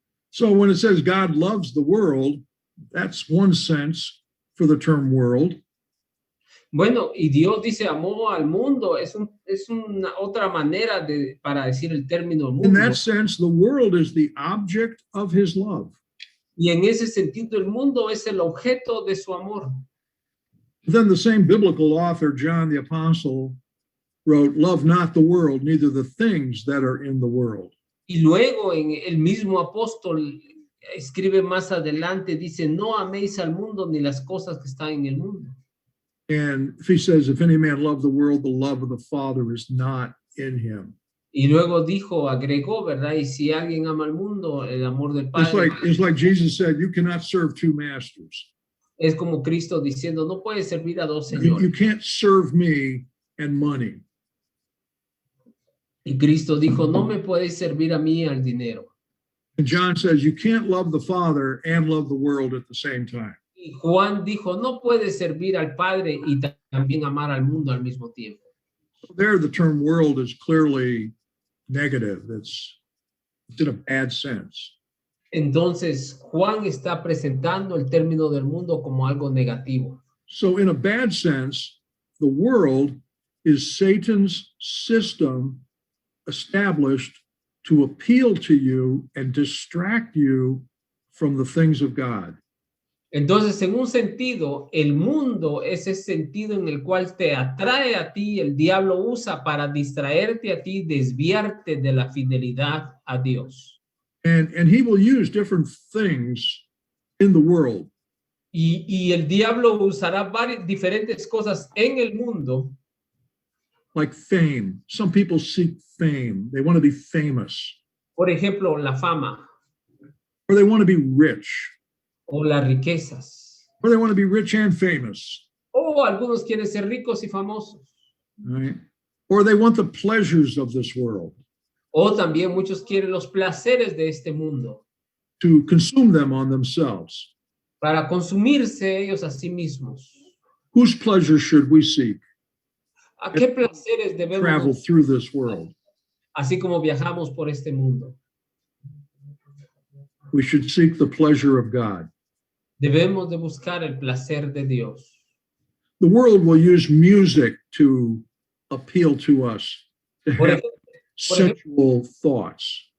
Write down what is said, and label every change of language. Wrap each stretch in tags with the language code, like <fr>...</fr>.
<en>So when it says God loves the world, that's one sense for the term world.</en> <es>Bueno, y Dios dice amó al mundo, es una otra manera para decir el término</es> <en>In</en> <es>mundo.</es> <en>that sense, the world is the object of his love.</en> <es>Y en ese sentido, el mundo es el objeto de su amor.</es> <en>Then the same biblical author, John the Apostle, wrote, love not the world, neither the things that are in the world.</en> <es>Y luego en el mismo apóstol escribe más adelante, dice, no améis al mundo ni las cosas que están en el mundo.</es> <en>And if he says, if any man love the world, the love of the Father is not in him.</en> <es>Y luego agregó, ¿verdad? Y si alguien ama al mundo, el amor del Padre.</es> <en>It's like Jesus said, you cannot serve two masters.</en> <es>Es como Cristo diciendo, no puedes servir a dos</es> <en>You</en> <es>señores.</es> <en>can't serve me and money.</en> <es>Y Cristo dijo, no me puedes servir a mí al dinero.</es> <en>And John says, you can't love the Father and love the world at the same time.</en> <es>Y Juan dijo, no puedes servir al Padre y también amar al mundo al mismo tiempo.</es> <en>There, the term world is clearly negative. It's in a bad sense.</en> <es>Entonces, Juan está presentando el término del mundo como algo negativo.</es> <en>So in a bad sense, the world is Satan's system established to appeal to you and distract you from the things of God.</en> <es>Entonces, en un sentido, el mundo es ese sentido en el cual te atrae a ti, el diablo usa para distraerte a ti, desviarte de la fidelidad a Dios.</es> <en>And he will use different things in the world.</en> <es>Y el diablo usará diferentes cosas en el mundo.</es> <en>Like fame. Some people seek fame. They want to be famous.</en> <es>Por ejemplo, la fama.</es> <en>Or they want to be rich.</en> <es>O las riquezas.</es> <en>Or they want to be rich and famous.</en> <es>O algunos quieren ser ricos y famosos.</es> <en>Right? Or they want the pleasures of this world.</en> <es>O también muchos quieren los placeres de este mundo.</es> <en>To consume them on themselves.</en> <es>Para consumirse ellos a sí mismos.</es> <en>Whose pleasure should we seek?</en> <es>¿A qué placeres debemos</es> <en>travel through this world?</en> <es>Así como viajamos por este mundo?</es> <en>We should seek the pleasure of God.</en> <es>Debemos de buscar el placer de Dios.</es> <en>The world will use music to appeal to us, to have sensual thoughts.</en>